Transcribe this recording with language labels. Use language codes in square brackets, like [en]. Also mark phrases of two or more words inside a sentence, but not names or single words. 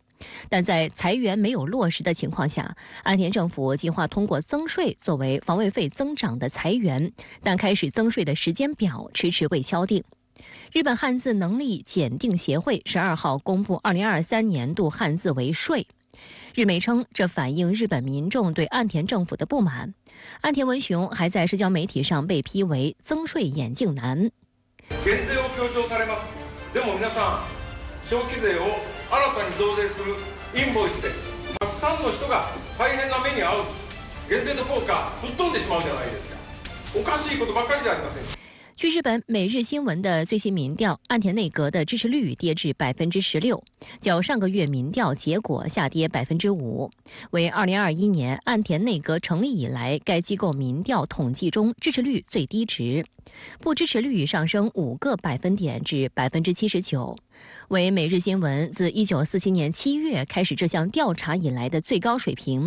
[zh] 但在裁员没有落实的情况下，岸田政府计划通过增税作为防卫费增长的裁员，但开始增税的时间表迟迟未敲定。日本汉字能力检定协会12号公布2023年度汉字为税。日媒称，这反映日本民众对岸田政府的不满。岸田文雄还在社交媒体上被批为增税眼镜男。 [ja] 減税を強調されます。でも皆さん、消費税を新たに増税するインボイスでたくさんの人が大変な目に遭う。減税の効果吹っ飛んでしまうじゃないですか。おかしいことばかりじゃありませんか。 [zh] 据日本每日新闻的最新民调，岸田内阁的支持率跌至16%，较上个月民调结果下跌5%，为2021年岸田内阁成立以来该机构民调统计中支持率最低值，不支持率上升5个百分点至79%，为每日新闻自1947年7月开始这项调查以来的最高水平。